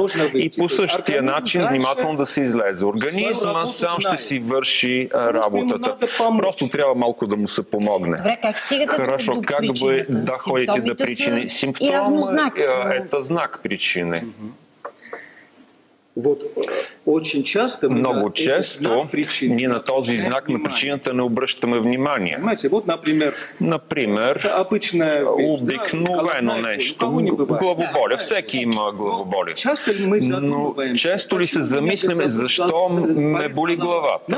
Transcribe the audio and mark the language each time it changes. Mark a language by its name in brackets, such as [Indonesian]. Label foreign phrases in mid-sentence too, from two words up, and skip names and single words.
[Bulgarian] И по същия начин внимателно да се излезе. Организма сам ще си върши работата. Просто трябва малко да му се помогне. Добре, как стигате [Russian] Хорошо, до как вы доходите до причины? Симптомы – это знак причины. [Bulgarian] Много често ние на този знак на причината не обръщаме внимание. Например, обикновено нещо, главоболие. Всеки има главоболие. Но често ли се замисляме защо ме боли главата?